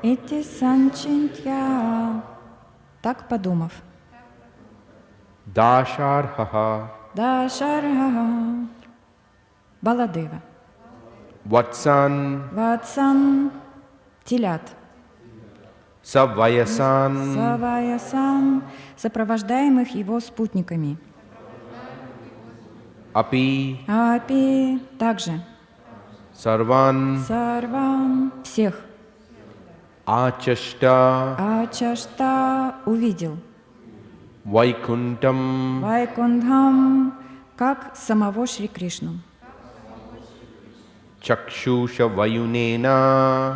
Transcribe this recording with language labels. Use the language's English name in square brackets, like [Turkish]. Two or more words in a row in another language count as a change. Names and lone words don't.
[Sanskrit] इति सञ्चिन्त्य [Russian] так подумав [Sanskrit] Dasharhaha [Russian] дашарха Баладева [Sanskrit] Vatsan [Russian] ватсан телят [Sanskrit] Savayasan [Russian] саваясан сопровождаемых его спутниками [Sanskrit] Api [Russian] апи также [Sanskrit] Sarvan [Russian] сарван всех [Sanskrit] Achashta [Russian] ачашта увидел [Sanskrit] Vaikuntam [Russian] вайкундхам как самого Шри Кришну [Sanskrit] चक्षुषा वयुनेन